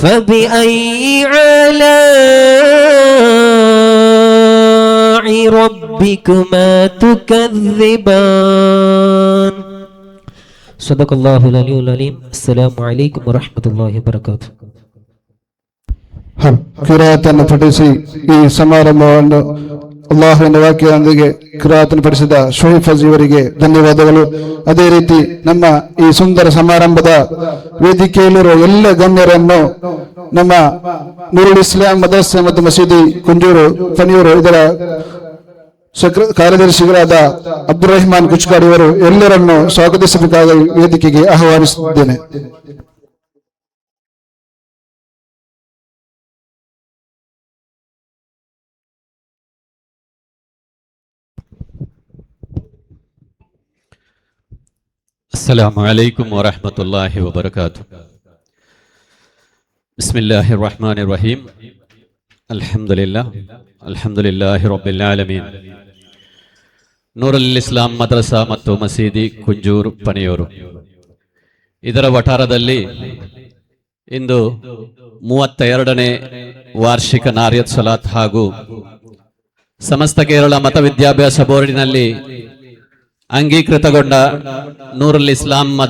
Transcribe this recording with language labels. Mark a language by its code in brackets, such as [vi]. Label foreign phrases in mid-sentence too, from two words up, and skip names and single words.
[ar] فبأي آلاء ربك ربكما تكذبان صدق الله العلي العليم السلام عليكم ورحمة الله وبركاته [kn] ಕಿರಾತನ್ನು ಪಠಿಸಿ ಈ ಸಮಾರಂಭವನ್ನು ಅಲ್ಲಾಹುವಿನ ವಾಕ್ಯದೊಂದಿಗೆ ಕಿರಾತನ್ನು ಪಡಿಸಿದ ಶೋಯಿಫ್ ಇವರಿಗೆ ಧನ್ಯವಾದಗಳು. ಅದೇ ರೀತಿ ನಮ್ಮ ಈ ಸುಂದರ ಸಮಾರಂಭದ ವೇದಿಕೆಯಲ್ಲಿರುವ ಎಲ್ಲ ಗಣ್ಯರನ್ನು ನಮ್ಮ ನೂರುಲ್ ಇಸ್ಲಾಂ ಮದರಸೆ ಮತ್ತು ಮಸೀದಿ ಕುಂಜೂರು ಫಣಿಯೂರು ಇದರ ಕಾರ್ಯದರ್ಶಿಗಳಾದ ಅಬ್ದುಲ್ ರಹಮಾನ್ ಕುಚ್ಕಾಡಿ ಅವರು ಎಲ್ಲರನ್ನು ಸ್ವಾಗತಿಸಬೇಕಾಗಿ ವೇದಿಕೆಗೆ ಆಹ್ವಾನಿಸುತ್ತಿದ್ದೇನೆ. [ar] السلام عليكم ورحمة الله وبركاته. بسم الله الرحمن الرحيم. الحمد لله رب العالمين. [kn] ನೂರುಲ್ ಇಸ್ಲಾಂ ಮದ್ರಸಾ ಮತ್ತು ಮಸೀದಿ ಕುಂಜೂರು ಪಣಿಯೂರು ಇದರ ವಠಾರದಲ್ಲಿ ಇಂದು 32ನೇ ವಾರ್ಷಿಕ ನಾರಿಯತ್ ಸಲಾತ್ ಹಾಗೂ ಸಮಸ್ತ ಕೇರಳ ಮತ ವಿದ್ಯಾಭ್ಯಾಸ ಬೋರ್ಡಿನಲ್ಲಿ ಅಂಗೀಕೃತಗೊಂಡ ನೂರುಲ್ ಇಸ್ಲಾಂ